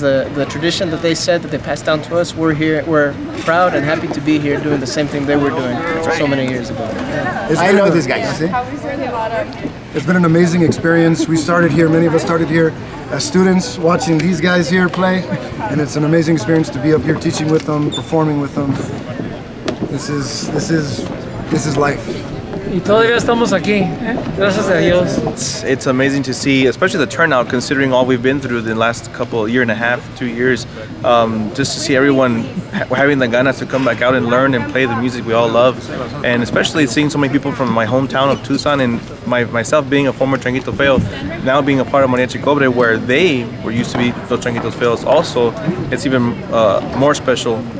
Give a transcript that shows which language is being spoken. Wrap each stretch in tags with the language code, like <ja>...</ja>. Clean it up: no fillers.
<en>The tradition that they set, that they passed down to us, we're proud and happy to be here doing the same thing they were doing so many years ago. I know these guys. It's been an amazing experience. We started here, many of us started here as students, watching these guys here play, and it's an amazing experience to be up here teaching with them, performing with them. This is life.</en> <es>Y todavía estamos aquí, gracias a Dios.</es> <en>It's amazing to see, especially the turnout, considering all we've been through the last year and a half, 2 years. Just to see everyone having the ganas to come back out and learn and play the music we all love, and especially seeing so many people from my hometown of Tucson, and myself being a former Changuito Feo, now being a part of Mariachi Cobre, where they were used to be Los Changuitos Feos. Also, it's even more special</en>